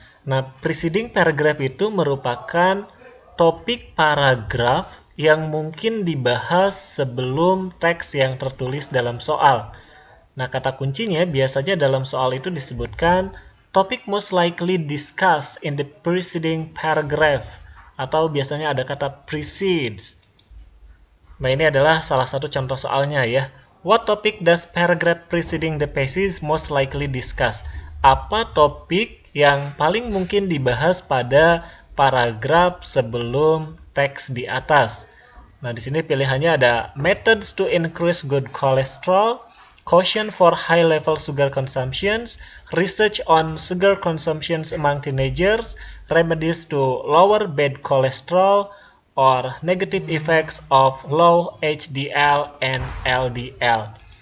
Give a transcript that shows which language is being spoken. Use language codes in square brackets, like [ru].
[id] Nah, preceding paragraph itu merupakan topik paragraf yang mungkin dibahas sebelum teks yang tertulis dalam soal. Nah, kata kuncinya biasanya dalam soal itu disebutkan [en] topic most likely discussed in the preceding paragraph, [id] atau biasanya ada kata precedes. Nah, ini adalah salah satu contoh soalnya ya. [en] What topic does paragraph preceding the passage most likely discuss? [id] Apa topik yang paling mungkin dibahas pada paragraf sebelum teks di atas? Nah, di sini pilihannya ada [en] methods to increase good cholesterol, caution for high level sugar consumptions, research on sugar consumptions among teenagers, remedies to lower bad cholesterol, or negative effects of low HDL and LDL.